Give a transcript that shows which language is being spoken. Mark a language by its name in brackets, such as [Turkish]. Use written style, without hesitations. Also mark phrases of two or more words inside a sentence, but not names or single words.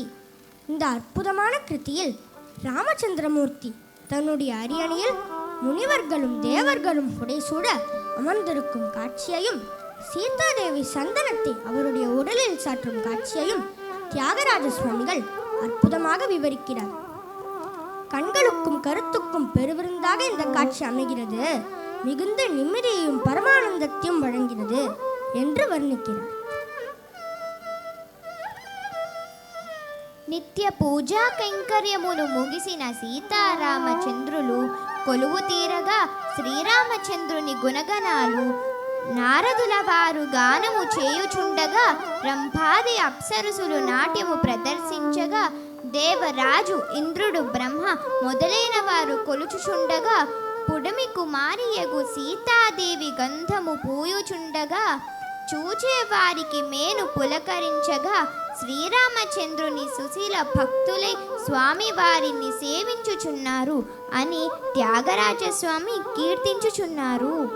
[Tamil] இந்த அற்புதமான கிருதியில் ராமச்சந்திரமூர்த்தி தன்னுடைய அரியணையில் முனிவர்களும் தேவர்களும் புடைசூட அமர்ந்திருக்கும் காட்சியையும் சீதாதேவி சந்தனத்தை அவருடைய உடலில் சாற்றும் காட்சியையும் தியாகராஜ சுவாமிகள் அற்புதமாக விவரிக்கிறார். கண்களுக்கும் கருத்துக்கும் பெருவிருந்தாக இந்த காட்சி அமைகிறது, மிகுந்த நிம்மதியையும் பரமானந்தத்தையும் வழங்கிறது என்று வர்ணிக்கிறார். [Telugu] నిత్య పూజా కైంకర్యములు ముగిసిన సీతారామచంద్రులు కొలువు తీరగా శ్రీరామచంద్రుని గుణగణాలు నారదుల వారు గానము చేయుచుండగా రంభాది అప్సరసులు నాట్యము ప్రదర్శించగా దేవరాజు ఇంద్రుడు బ్రహ్మ మొదలైన వారు కొలుచుచుండగా పుడమి కుమారియగు సీతాదేవి గంధము పూయుచుండగా చూచే వారికి మేను పులకరించగా శ్రీరామచంద్రుని సుశీల భక్తులై స్వామి వారిని సేవించుచున్నారు అని త్యాగరాజస్వామి కీర్తించుచున్నారు.